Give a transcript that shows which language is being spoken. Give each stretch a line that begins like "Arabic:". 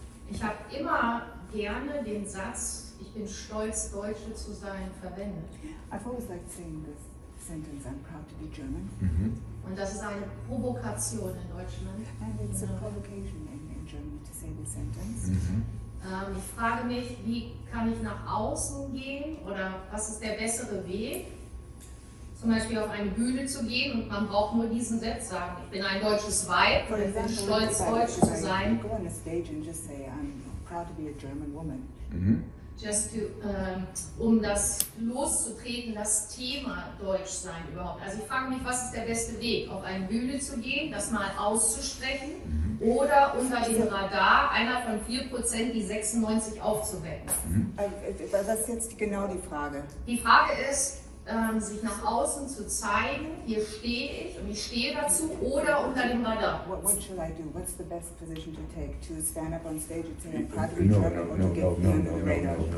German: Ich habe immer gerne den Satz, ich bin stolz, Deutsche zu sein, verwendet.
English: I've always liked saying this sentence, I'm proud to be German.
German: Und das ist eine Provokation in Deutschland.
English: And it's a provocation in Germany to say this sentence.
German: Ich frage mich, wie kann ich nach außen gehen oder was ist der bessere Weg? Zum Beispiel auf eine Bühne zu gehen und man braucht nur diesen Satz sagen. Ich bin ein deutsches Weib und ich bin stolz, Deutsch zu sein.
English: Go on a stage and just say, I'm proud to be a German woman. Just to,
German: um das loszutreten, das Thema Deutschsein überhaupt. Also ich frage mich, was ist der beste Weg? Auf eine Bühne zu gehen, das mal auszusprechen oder unter dem Radar einer von 4%, die 96 aufzuwecken? Was ist jetzt genau die Frage? Die Frage ist, sich nach außen zu zeigen, hier stehe ich und ich stehe dazu, oder unter dem Radar.
English: What should I do? What's the best position to take? To stand up on stage and say I'm proud to be German, or to get under the radar?